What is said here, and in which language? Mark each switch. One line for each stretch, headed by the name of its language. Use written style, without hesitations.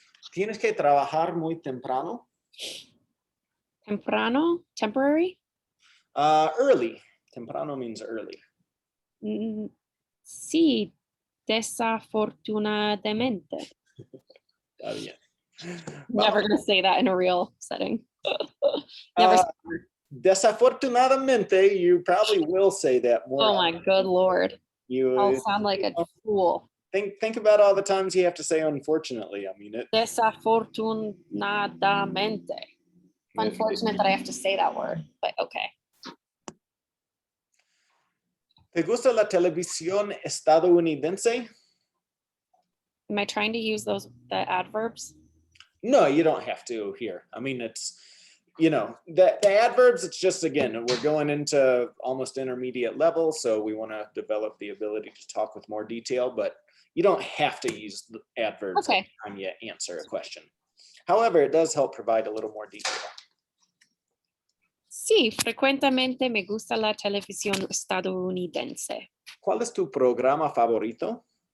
Spanish: ¿Tienes que trabajar muy temprano?
English: Temprano, temporary. Early. Temprano means early.
Spanish: Sí, desafortunadamente. Está bien.
English: Never
Spanish: Vamos.
English: gonna say that in a real setting. Never. Desafortunadamente, you probably will say that more. Oh my good Lord. I'll sound like a fool. Think about all the times you have to say unfortunately. I mean it.
Spanish: Desafortunadamente.
English: Unfortunate that I have to say that word, but okay.
Spanish: ¿Te gusta la televisión estadounidense?
English: Am I trying to use the adverbs? No, you don't have to here. I mean, it's, you know, the adverbs, it's just, again, we're going into almost intermediate level, so we want to develop the ability to talk with more detail, but you don't have to use the adverbs every time you answer a question. However, it does help provide a little more detail.
Spanish: Sí, frecuentemente me gusta la televisión estadounidense. ¿Cuál es tu programa favorito?